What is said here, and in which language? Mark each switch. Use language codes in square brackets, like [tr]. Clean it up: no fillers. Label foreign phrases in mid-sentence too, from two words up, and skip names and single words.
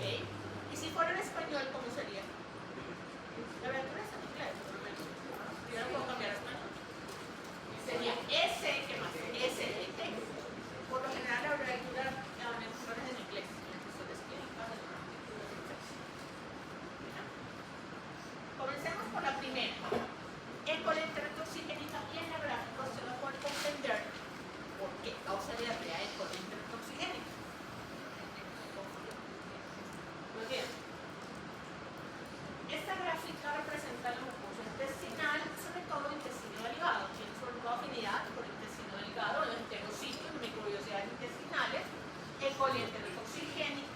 [es] Y si fuera en español, ¿cómo sería? La abreviatura está en inglés, por lo menos. Yo no puedo cambiar a español. Sería S, ¿qué más? SDT. Por lo general, la abreviatura es en inglés. Comencemos por la primera. E. coli enterotoxigénica, y en la gráfica se va a poder comprender por qué causa diarrea E. coli enterotoxigénica. Muy bien. Esta gráfica representa el mucosa intestinal, sobre todo el intestino delgado. Tiene sobre todo afinidad por el intestino delgado, los enterocitos, microvellosidades intestinales, E. coli enterotoxigénica.